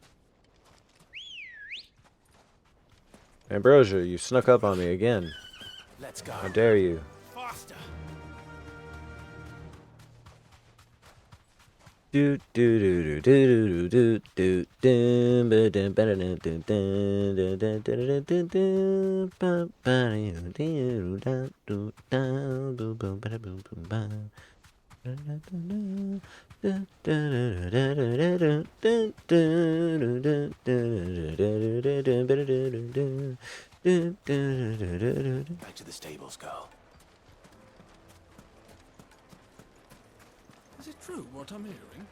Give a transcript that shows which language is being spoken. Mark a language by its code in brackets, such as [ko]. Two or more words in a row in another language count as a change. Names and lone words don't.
[en] Ambrosia, you snuck up on me again. Let's go. How dare you? Faster. Do do do do do do do do ba dum ba dum dum dum dum dum dum dum dum ba ba do da do da boom boom ba boom boom ba. Back to the stables, girl. Is it true what I'm hearing?